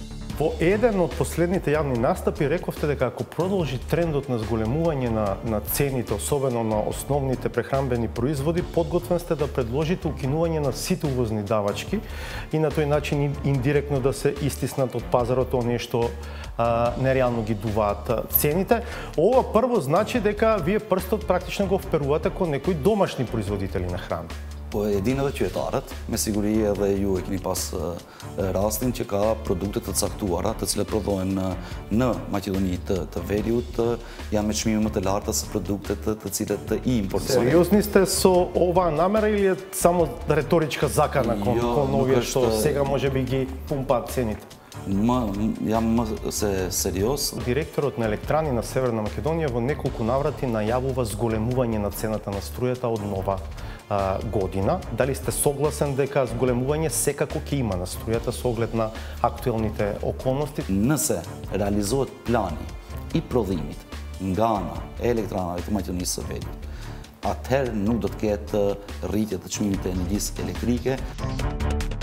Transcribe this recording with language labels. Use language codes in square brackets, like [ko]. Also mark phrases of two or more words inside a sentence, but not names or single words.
[mk] Во еден од последните јавни настапи рековте дека ако продолжи трендот на зголемување на цените, особено на основните прехранбени производи, подготвен сте да предложите укинување на сите увозни давачки и на тој начин индиректно да се истиснат од пазарот оние што нереално ги дуваат цените. Ова прво значи дека вие прстот практично го вперувате кон некои домашни производители на храна. [sq] Po e dini edhe qytetarët, me siguri edhe ju e keni pas rastin që ka produkte të caktuara, të cilat prodhohen në Maqedoni të Veriut, janë me çmime më të larta se produktet të cilat i importohen. [mk] Сериозни сте со оваа намера или е само реторичка закана кон овие што сега можеби ги пумпаат цените? [sq] Jam më se serios. [mk] Директорот на Електрани на Северна Македонија во неколку наврати најавува зголемување на цената на струјата од нова година. Дали сте согласен дека зголемување секако ќе има на струјата со оглед на актуелните околности? [sq] Nëse realizohet plani i prodhimit nga ana e elektranave të Maqedonisë së Veriut, atëherë nuk do të ketë rritje të çmimit të energjisë elektrike.